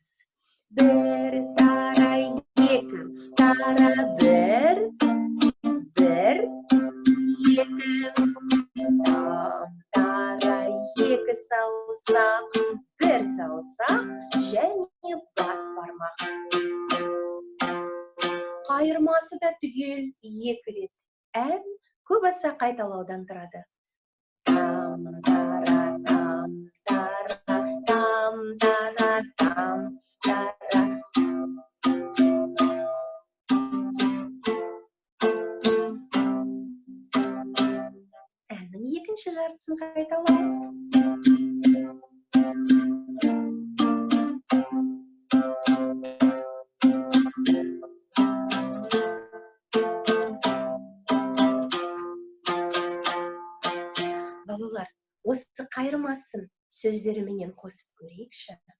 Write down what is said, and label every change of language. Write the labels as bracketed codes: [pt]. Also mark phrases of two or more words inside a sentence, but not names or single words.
[kk] Бір тара, екі тара, бір, екі, там-тара, екі саусақ, бір саусақ, және бас бармақ. Қайырмасы да түгел екі рет. Ән көп аса қайталаудан тұрады. Там-тара, там-тара, там-тара, там-тара. Әннің екінші жартысын қайталау. Балалар, осы қайырмасын сөздеріменен қосып көрейікші.